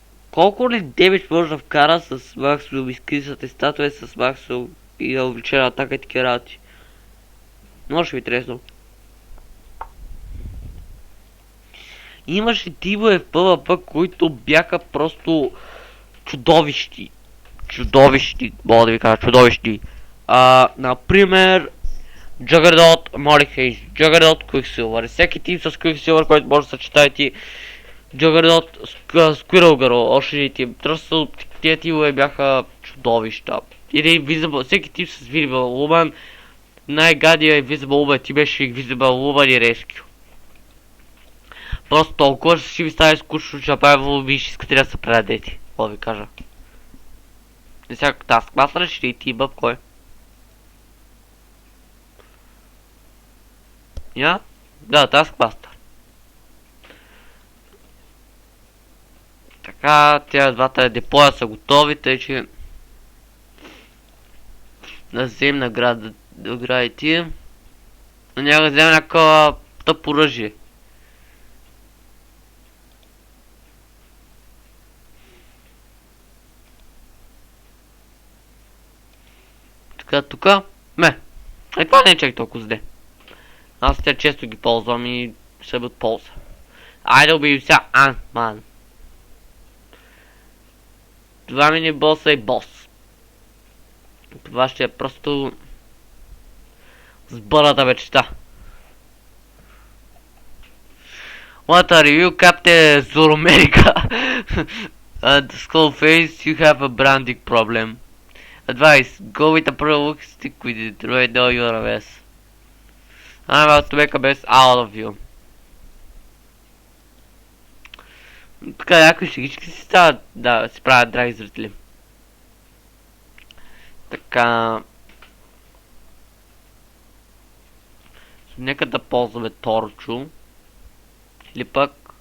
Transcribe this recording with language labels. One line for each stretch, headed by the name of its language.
Bulgarian: Колко ли демидж може да вкара с максимум изкрисата статуя, с максимум и увеличена атака и такива работи. Може би интересно. Имаше тимове в PvP, които бяха просто чудовищи. Чудовищи, мога да ви кажа, чудовищи. Например, Juggernaut, Molly Hayes, Juggernaut, Quicksilver. Всеки тим с Quicksilver, който може да съчетаете. Juggernaut, Squirrel Girl, още един тим. Просто тия тимове бяха чудовища. Или Invisible, всеки тим с Invisible Woman. Най-гадия Invisible Woman ти беше Invisible Woman и Rescue. Просто толкова ще ви стане скучно, че направо ви ще искате да се предадете. Какво ви кажа. И сега Taskmaster ще и тима, кой? Я? Да, Taskmaster. Така, тия двата депоя са готови, тъй че да вземем наградите. Но няма да вземем някаква тъп оръжие. Така, тука. Това не е чак толкова зле. Аз те често ги ползвам и ще бъдат полза. Айде убием сега Ant-Man. Това мини боса и бос. Това ще е просто сбърната мечта.
English: What are you, Captain Zoroamerica? The skull face, you have a branding problem. Advice, go with a pro look, stick with it, right now you're a mess. I'm about to make a mess out of you.
Bulgarian: Така, някои шегички си стават да си правят, драги зрители. Така... Нека да ползваме Торчо. Или пък...